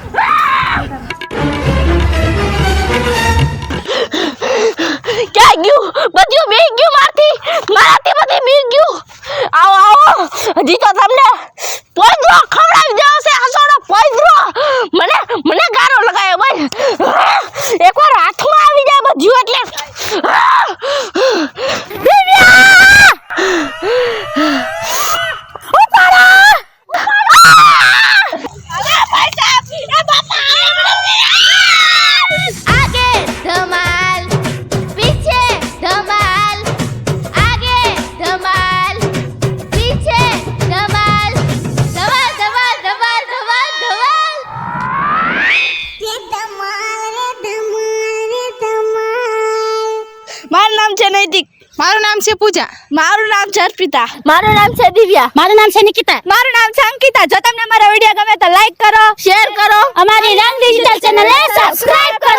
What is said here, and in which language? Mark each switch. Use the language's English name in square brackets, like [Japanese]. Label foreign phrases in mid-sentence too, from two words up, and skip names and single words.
[Gujarati] ક્યાં ગયું બધું બી ગયું મારાથી બધું બી ગયું આવો હજી તો તમને પોઈદ્રો ખવડાવી દેવો છે હસોડો પોઈદ્રો મને ગારો લગાયો ભાઈ એકવાર હાથમાં આવી જાય બધું એટલે દિવ્યા ઉપાડો અરે ભાઈ સાહેબ એ બાપા [Hindi] आगे धमाल पीछे धमाल आगे धमाल पीछे धमाल धमाल धमाल धमाल धमाल धमाल [Gujarati] મારું નામ છે નૈતિક મારું નામ છે પૂજા મારું નામ છે અર્પિતા મારું નામ છે દિવ્યા મારું નામ છે નિકિતા મારું નામ છે અંકિતા જો તમને અમારો વિડિયો ગમે તો લાઈક કરો શેર કરો અમારી રંગ ડિજિટલ ચેનલને સબસ્ક્રાઇબ કરો